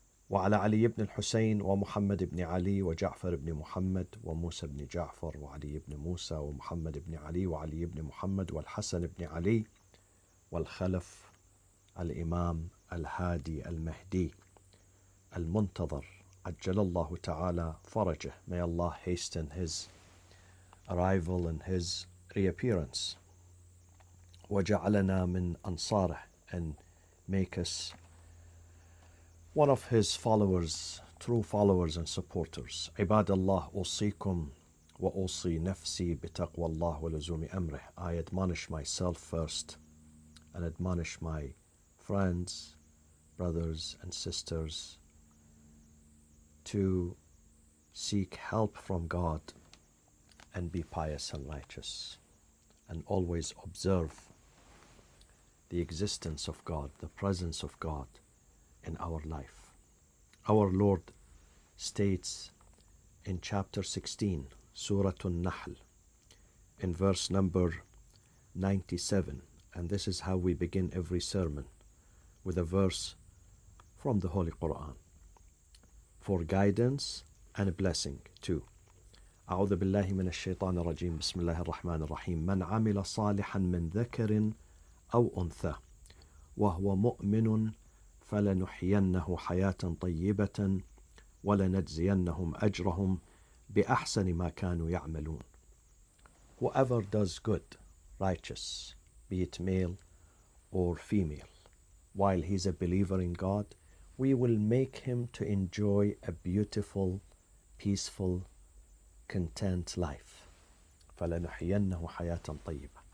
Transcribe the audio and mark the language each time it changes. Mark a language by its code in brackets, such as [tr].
[ar] وعلى علي بن الحسين ومحمد بن علي وجعفر بن محمد وموسى بن جعفر وعلي بن موسى ومحمد بن علي وعلي بن محمد والحسن بن علي والخلف الإمام الهادي المهدي المنتظر عجل الله تعالى فرجه. [en] May Allah hasten his arrival and his reappearance. [ar] وجعلنا من أنصاره, [en] and make us one of his followers, true followers and supporters. [ar] عباد الله أوصيكم وأوصي نفسي بتقوى الله ولزوم أمره. [en] I admonish myself first and admonish my friends, brothers and sisters to seek help from God and be pious and righteous and always observe the existence of God, the presence of God in our life. Our Lord states in chapter 16, Surah An-Nahl, in verse number 97, and this is how we begin every sermon, with a verse from the Holy Quran for guidance and a blessing too. [ar] أعوذ بالله من الشيطان الرجيم. بسم الله الرحمن الرحيم. من عمل صالحا من ذكر أو أنثى وهو مؤمن فلنحيينه حياة طيبة ولنجزينهم أجرهم بأحسن ما كانوا يعملون. [en] Whoever does good, righteous, be it male or female, while he's a believer in God, we will make him to enjoy a beautiful, peaceful, content life. [ar] فَلَنُحْيِيَنَّهُ حَيَاةً طَيِّبَةً.